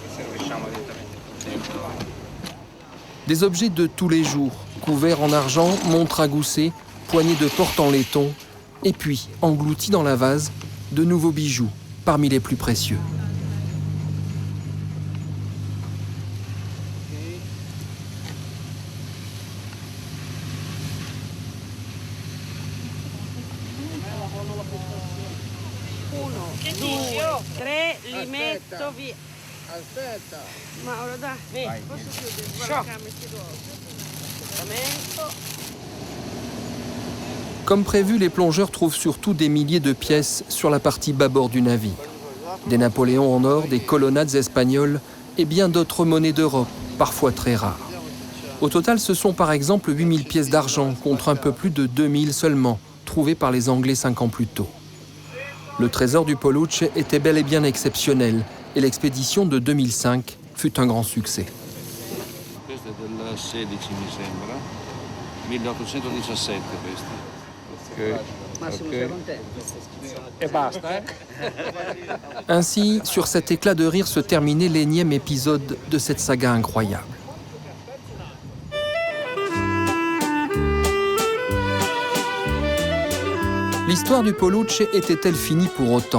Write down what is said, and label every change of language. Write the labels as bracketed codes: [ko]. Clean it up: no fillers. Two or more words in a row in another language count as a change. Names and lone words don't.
[fr] Des objets de tous les jours, couverts en argent, montres à gousset, poignées de porte en laiton, et puis, engloutis dans la vase, de nouveaux bijoux, parmi les plus précieux. [it] Li metto via. Aspetta. Mauro, dai. Posso chiudere? [fr] Comme prévu, les plongeurs trouvent surtout des milliers de pièces sur la partie bâbord du navire. Des Napoléons en or, des colonnades espagnoles et bien d'autres monnaies d'Europe, parfois très rares. Au total, ce sont par exemple 8000 pièces d'argent contre un peu plus de 2000 seulement, trouvées par les Anglais 5 ans plus tôt. Le trésor du Polucci était bel et bien exceptionnel et l'expédition de 2005 fut un grand succès. [it] Questo è del 16, mi sembra. 1817 questo. E basta, [fr] Ainsi, sur cet éclat de rire se terminait l'énième épisode de cette saga incroyable. L'histoire du Polucci était-elle finie pour autant?